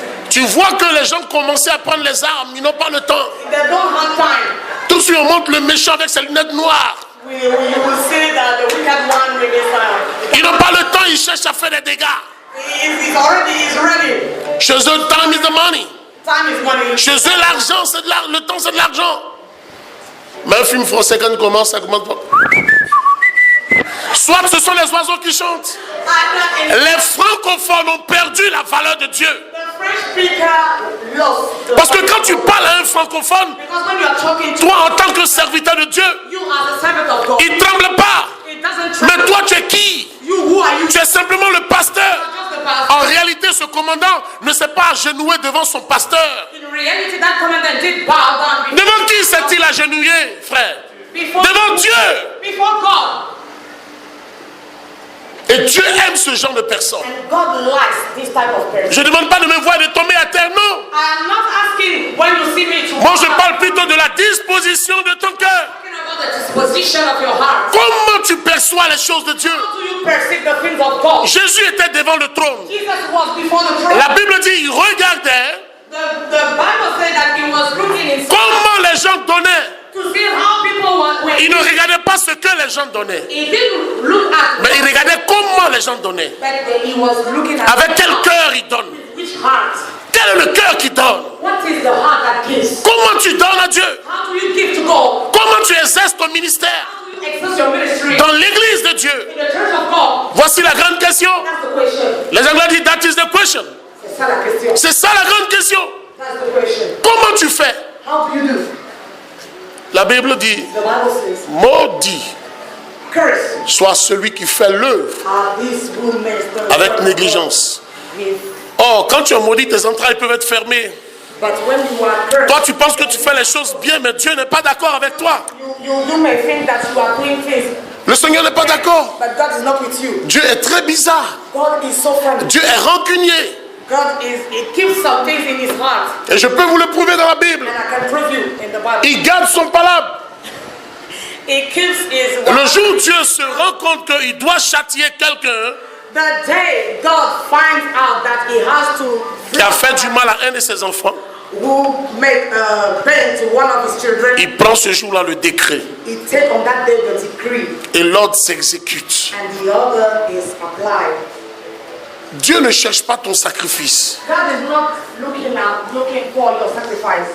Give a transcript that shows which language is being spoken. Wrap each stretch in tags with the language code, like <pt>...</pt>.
<fr>Tu vois que les gens commençaient à prendre les armes, ils n'ont pas le temps.</fr> <en>They don't have time.</en> <fr>Tout de suite on montre le méchant avec ses lunettes noires.</fr> <en>You will see that the wicked one with his</en> <fr>Ils n'ont pas le temps, ils cherchent à faire des dégâts.</fr> <en>he's ready.</en> <fr>Chez eux,</fr> <en>time is the money. Time is money.</en> <fr>Chez eux, l'argent, c'est de l'argent. Le temps, c'est de l'argent. Mais un film français, quand il commence, ça commence. Soit ce sont les oiseaux qui chantent. Les francophones ont perdu la valeur de Dieu.</fr> <en>The French speaker lost.</en> <fr>Parce que quand tu parles à un francophone,</fr> <en>Because when you are talking to</en> <fr>toi en tant que serviteur de Dieu,</fr> <en>you as a servant of God,</en> <fr>il ne tremble pas.</fr> <en>it doesn't</en> <fr>Mais</fr> <en>tremble.</en> <fr>toi, tu es qui?</fr> <en>Who are you?</en> <fr>Tu es simplement le pasteur.</fr> <en>Just the pastor.</en> <fr>En réalité, ce commandant ne s'est pas agenouillé devant son pasteur.</fr> <en>In reality, that commandant did bow down</en> <fr>Devant qui s'est-il agenouillé, frère?</fr> <en>before</en> <fr>Devant Dieu.</fr> <en>Before God.</en> <fr>Et Dieu aime ce genre de personnes.</fr> <en>And God likes this type of person.</en> <fr>Je ne demande pas de me voir et de tomber à terre, non.</fr> <en>I am not asking when you see me to</en> <fr>Moi, je parle plutôt de la disposition de ton cœur.</fr> <en>talking about the disposition of your heart.</en> <fr>Comment tu perçois les choses de Dieu?</fr> <en>How do you perceive the things of God?</en> <fr>Jésus était devant le trône.</fr> <en>Jesus was before the throne.</en> <fr>La Bible dit, il regardait</fr> <en>The Bible said that he was looking in</en> <fr>comment les gens donnaient.</fr> <en>to see how people were.</en> <fr>Il ne regardait pas ce que les gens donnaient,</fr> <en>He didn't look at,</en> <fr>mais il regardait comment les gens donnaient.</fr> <en>but he was looking at</en> <fr>Avec quel cœur ils donnent?</fr> <en>which heart.</en> <fr>Quel est le cœur qui donne?</fr> <en>What is the heart that gives?</en> <fr>Comment tu donnes à Dieu?</fr> <en>How do you give to God?</en> <fr>Comment tu exerces ton ministère</fr> <en>How do you exercise your ministry</en> <fr>dans l'église de Dieu?</fr> <en>in the church of God?</en> <fr>Voici la grande question.</fr> <en>That's the question.</en> <fr>Les Anglais disent,</fr> <en>that is the question.</en> <fr>C'est ça la question. C'est ça la grande question.</fr> <en>That's the question.</en> <fr>Comment tu fais?</fr> <en>How do you do?</en> <fr>La Bible dit,</fr> <en>The Bible says,</en> <fr>maudit</fr> <en>curse</en> <fr>soit celui qui fait l'œuvre</fr> <en>are these who make the</en> <fr>avec négligence.</fr> <en>with.</en> <fr>Oh, quand tu es maudit, tes entrailles peuvent être fermées.</fr> <en>But when you are cursed,</en> <fr>Toi, tu penses que tu fais les choses bien, mais Dieu n'est pas d'accord avec toi.</fr> <en>you may think that you are doing things,</en> <fr>Le Seigneur n'est pas d'accord.</fr> <en>but God is not with you.</en> <fr>Dieu est très bizarre.</fr> <en>God is so funny.</en> <fr>Dieu est rancunier.</fr> <en>God is, he keeps some things in his heart.</en> <fr>Et je peux vous le prouver dans la Bible.</fr> <en>And I can prove you in the Bible.</en> <fr>Il garde son palabre.</fr> <en>He keeps his</en> <fr>Le</fr> <en>word.</en> <fr>jour où Dieu se rend compte qu'il doit châtier quelqu'un</fr> <en>The day God finds out that he has to</en> <fr>qui a fait du mal à un de ses enfants,</fr> <en>who make pain to one of his children,</en> <fr>il prend ce jour-là le décret.</fr> <en>he take on that day the decree,</en> <fr>Et l'ordre s'exécute.</fr> <en>and the other is applied.</en> <fr>Dieu ne cherche pas ton sacrifice.</fr> <en>God is not looking for your sacrifice.</en>